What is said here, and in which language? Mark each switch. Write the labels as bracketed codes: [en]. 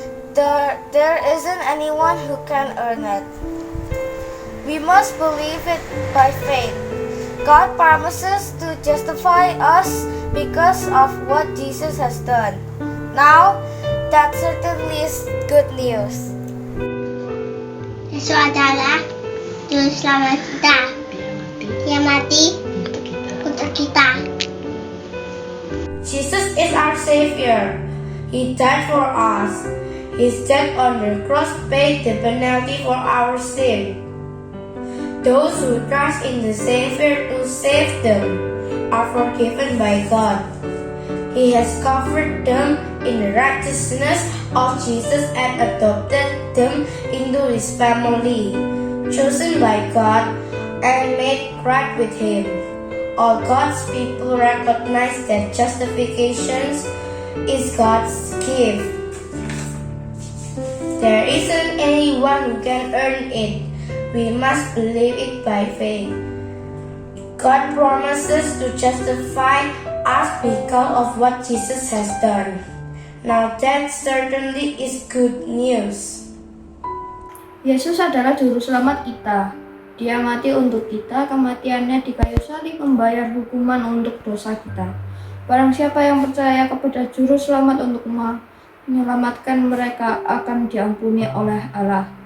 [en] There isn't anyone who can earn it. We must believe it by faith. God promises to justify us because of what Jesus has done. Now, that certainly is good news. [id] Yesus adalah Juru Selamat kita. Dia mati untuk kita. [en] Jesus is our Savior. He died for us. His death on the cross paid the penalty for our sin. Those who trust in the Savior to save them are forgiven by God. He has covered them in the righteousness of Jesus and adopted them into His family, chosen by God and made right with Him. All God's people recognize that justification is God's gift. There isn't anyone who can earn it. We must believe it by faith. God promises to justify us because of what Jesus has done. Now that certainly is good news. [id] Yesus adalah Juru Selamat kita. Dia mati untuk kita, kematiannya di kayu salib membayar hukuman untuk dosa kita. Barang siapa yang percaya kepada Juru Selamat untuk menyelamatkan mereka akan diampuni oleh Allah.